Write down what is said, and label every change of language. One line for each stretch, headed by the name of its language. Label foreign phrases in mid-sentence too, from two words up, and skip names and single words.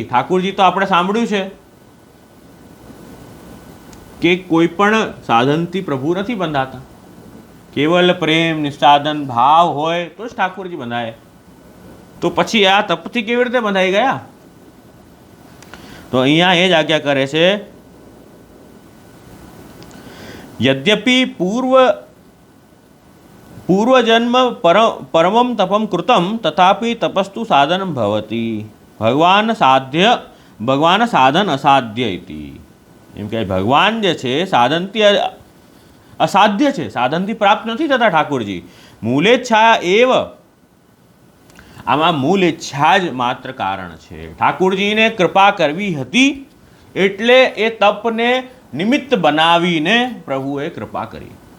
Gujarati: ઠાકુરજી તો આપણે સાંભળ્યું છે કે કોઈ પણ સાધનથી પ્રભુ નથી બંધાતા. કેવલ પ્રેમ નિસ્સાધન ભાવ હોય તો જ ઠાકુરજી બંધાય. તો પછી આ તપથી કેવી રીતે બંધાઈ ગયા? તો અહીંયા એ જ આજ્ઞા કરે છે,
Sanskrit: यद्यपि पूर्वजन्म परमं तपम कृतम तथापि तपस्तु साधन भवति भगवान साधन असाध्य इति.
Gujarati: એમ કે ભગવાન જે છે સાધનથી અસાધ્ય છે, સાધનથી પ્રાપ્ત નથી થતા ઠાકુરજી.
Sanskrit: मूलेच्छा एव. આમાં મૂળ ઈચ્છા જ માત્ર કારણ છે.
Gujarati: ઠાકુરજીને કૃપા કરવી હતી એટલે એ તપને નિમિત્ત બનાવીને પ્રભુએ કૃપા કરી.